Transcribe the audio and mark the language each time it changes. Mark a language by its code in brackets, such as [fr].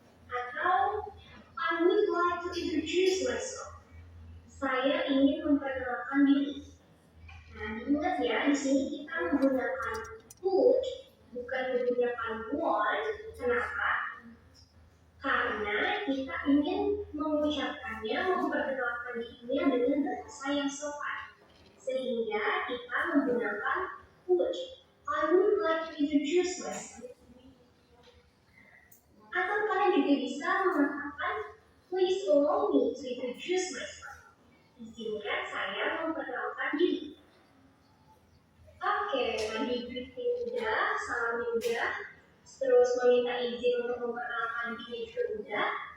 [id] Atau [en] I would like to introduce myself. [id] Saya ingin memperkenalkan diri. Nah, ingat ya, di sini kita menggunakan would, bukan menggunakan want. Kenapa? Karena kita ingin mengucapkannya, memperkenalkan dirinya dengan bahasa yang sopan. Sehingga kita menggunakan would. [en] I would like to introduce myself. [id] Atau kalian juga bisa mengatakan, [en] please allow me to introduce myself. [id] Izinkan saya memperkenalkan diri. Oke, tadi greeting udah, salam udah, terus meminta izin untuk memperkenalkan diri juga udah.